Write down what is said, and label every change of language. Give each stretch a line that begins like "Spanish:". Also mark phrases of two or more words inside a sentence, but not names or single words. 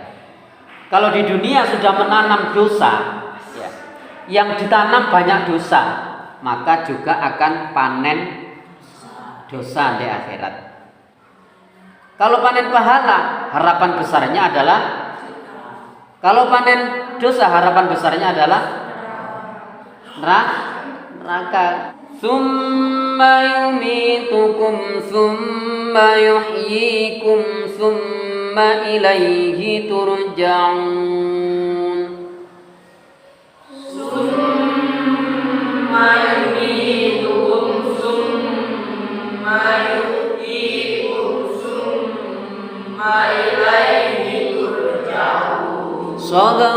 Indonesian: Kalau di dunia sudah menanam dosa, ya, yang ditanam banyak dosa, maka juga akan panen dosa di akhirat. Kalau panen pahala, harapan besarnya adalah, kalau panen dosa, harapan besarnya adalah neraka.
Arabic: ثم يميتكم ثم يحييكم ثم إليه ترجعون. ثم يميتكم ثم يحييكم ثم إليه ترجعون.